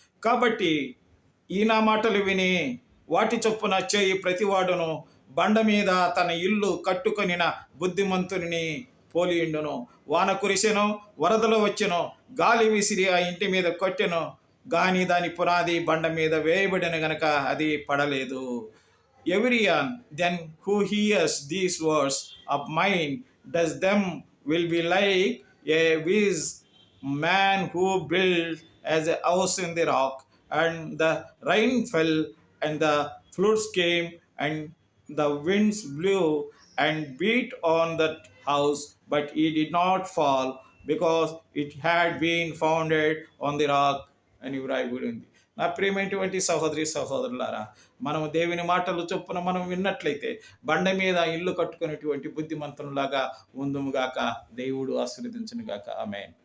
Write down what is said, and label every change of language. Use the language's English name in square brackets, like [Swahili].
[Telugu] కాబట్టి ఈ నా మాటలు విని వాటి చొప్పున చేయి ప్రతివాడును బండ మీద తన ఇల్లు కట్టుకొనిన బుద్ధిమంతుని పోలియుండును. వాన కురిసెను, వరదలు వచ్చెను, గాలి విసిరి ఆ ఇంటి మీద కొట్టెను, గాని దాని పునాది బండ మీద వేయబడిన గనక అది పడలేదు. [English] Everyone then who hears these words of mine does them will be like a wise man who built as a house in the rock, and the rain fell, and the floods came, and the winds blew and beat on that house, but it did not fall, because it had been founded on the rock. [Telugu] అని వ్రాయబడి ఉంది. నా ప్రియమైనటువంటి సహోదరి సహోదరులారా, మనం దేవుని మాటలు చొప్పున మనం విన్నట్లయితే బండ మీద ఇల్లు కట్టుకునేటువంటి బుద్ధిమంతునిలాగా ఉందుముగాక. దేవుడు ఆశీర్వదించునుగాక. ఆమేన్.